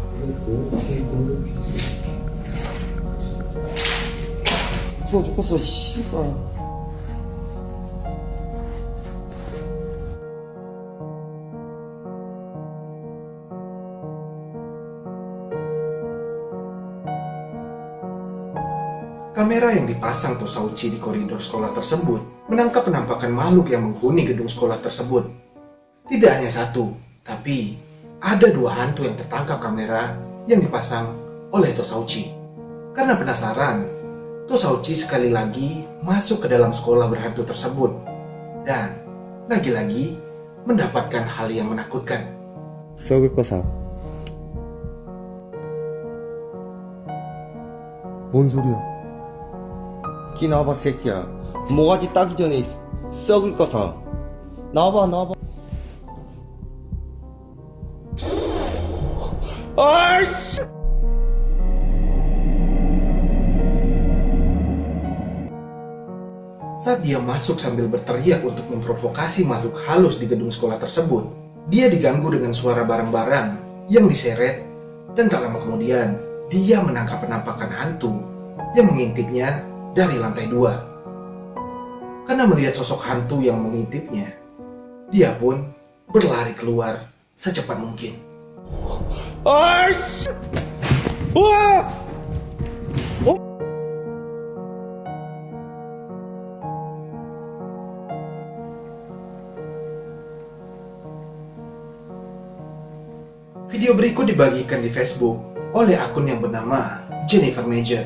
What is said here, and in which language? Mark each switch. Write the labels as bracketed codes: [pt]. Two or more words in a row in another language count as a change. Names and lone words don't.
[ko] 무서워 죽겠어, 씨발. [id] Kamera yang dipasang Tosauchi di koridor sekolah tersebut menangkap penampakan makhluk yang menghuni gedung sekolah tersebut. Tidak hanya satu, tapi ada dua hantu yang tertangkap kamera yang dipasang oleh Tosauchi. Karena penasaran, Tosauchi sekali lagi masuk ke dalam sekolah berhantu tersebut dan lagi-lagi mendapatkan hal yang menakutkan. [ko] 썩을 거사. 뭔 소리야? 기 나와봐, 새끼야. 모가지 따기 전에 썩을 거사. 나와봐, 나와봐. 아이씨! [id] Saat dia masuk sambil berteriak untuk memprovokasi makhluk halus di gedung sekolah tersebut, dia diganggu dengan suara barang-barang yang diseret dan tak lama kemudian dia menangkap penampakan hantu yang mengintipnya dari lantai 2. Karena melihat sosok hantu yang mengintipnya, dia pun berlari keluar secepat mungkin. [ko] 아이씨! 우와! [id] Video berikut dibagikan di Facebook oleh akun yang bernama Jennifer Major.